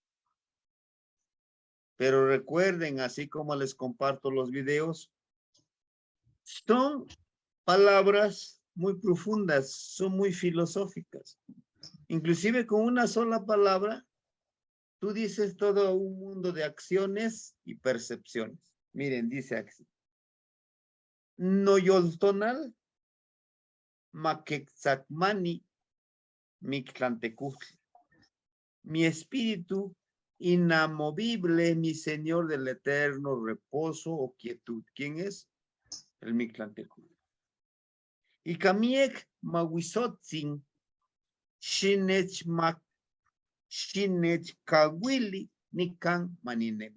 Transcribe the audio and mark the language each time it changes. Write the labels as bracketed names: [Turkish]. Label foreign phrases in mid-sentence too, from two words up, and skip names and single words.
[Spanish] Pero recuerden, así como les comparto los videos, son palabras muy profundas, son muy filosóficas. Inclusive con una sola palabra, tú dices todo un mundo de acciones y percepciones. Miren, dice así. [Nahuatl languages] Noyoltonal maquexacmani mictlantecutl. [Spanish] Mi espíritu inamovible, mi Señor del eterno reposo o quietud. ¿Quién es? El Mictlantecutl. [Nahuatl languages] Y Kamiek Mawisotzin, Shinech Kawili, Nikan Maninem.